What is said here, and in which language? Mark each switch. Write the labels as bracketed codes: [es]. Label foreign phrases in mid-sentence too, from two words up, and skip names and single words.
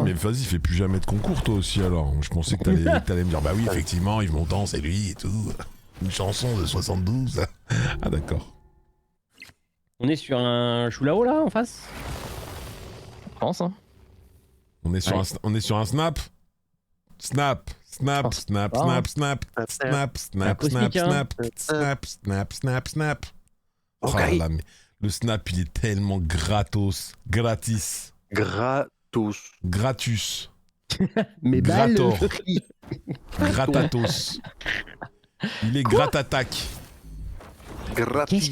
[fr] mais vas-y, fais plus jamais de concours toi aussi alors. Je pensais que t'allais me dire, bah oui, effectivement, Yves Montand, c'est lui et tout. Une chanson de 72. Ah d'accord. On est sur un Choulao là en face. Je pense, hein. On est sur, Ouais. on est sur un snap. Snap, snap, Oh, snap, ah. snap, snap, snap, snap, Acoustique, snap, hein. snap, snap, snap, snap. Oh Ok. là là, mais le snap, il est tellement gratos, gratis, Gratos. gratus, Mais Grator. balle. gratatos. Il est gratatac. Gratis.